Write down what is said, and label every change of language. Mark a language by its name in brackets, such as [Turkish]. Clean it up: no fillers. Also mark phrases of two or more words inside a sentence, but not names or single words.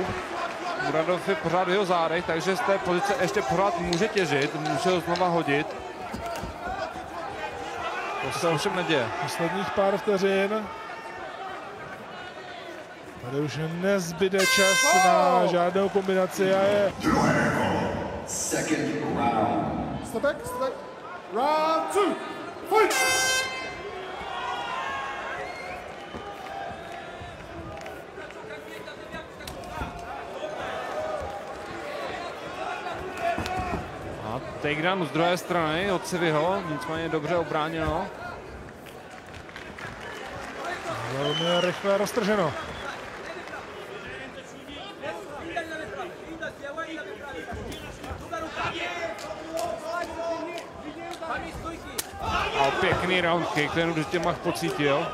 [Czech] Muradov je pořád v jeho zádech, takže z té pozice ještě pořád může těžit, může ho znova hodit. To se ovšem neděje. Posledních pár vteřin. Tady už nezbyde čas na žádnou kombinaci a je... [English] Second round. Step back. Round 2. Fight! [Czech] A takedown z druhé strany od Sivyho, nicméně dobře obráněno. Velmi rychle roztrženo. A pěkný [English] round kick, [Czech] ten určitě Mach pocítil.